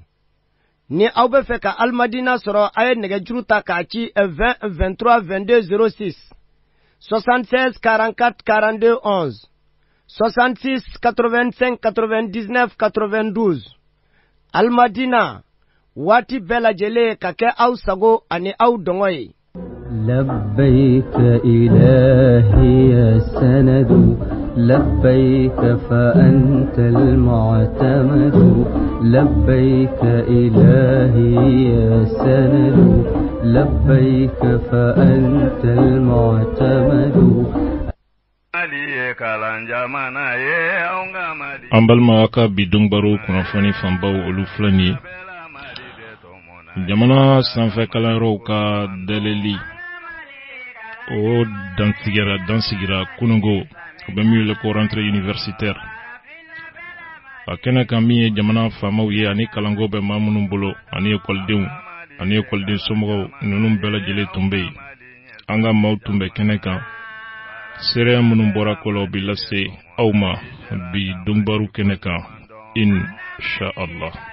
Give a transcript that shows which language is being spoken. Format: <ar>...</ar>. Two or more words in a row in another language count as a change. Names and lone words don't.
<bm>Ni aw bɛ fɛ ka Alimadina sɔrɔ a ye nɛgɛjuru ta k'a ci 20 23 22 06 76 44 42 11 66 85 99 92. Alimadina waati bɛɛ lajɛlen ka kɛ aw sago ani aw dɔngɔ ye.</bm> <ar>لبيك إلهي السند لبيك فأنت المعتمد لبيك إلهي السند لبيك فأنت المعتمد.</ar> <bm>an balima ka bidon baro kunnafoni fanbaw olu filɛ nin ye jamana sanfɛ kalanyɔrɔw ka daleli o dansigira kunungo o bɛ min wele ko</bm> <fr>rentrée universitaire</fr> <bm>a kɛnɛ kan min ye jamana faamaw ye ani kalanko bɛ maa minnu bolo ani ekɔliden somɔgɔw ninnu bɛɛ lajɛlen tun bɛ yen an ka maaw tun bɛ kɛnɛ kan seereya minnu bɔra ko la o bɛ lase aw ma bi donbaru kɛnɛ kan inshallah.</bm>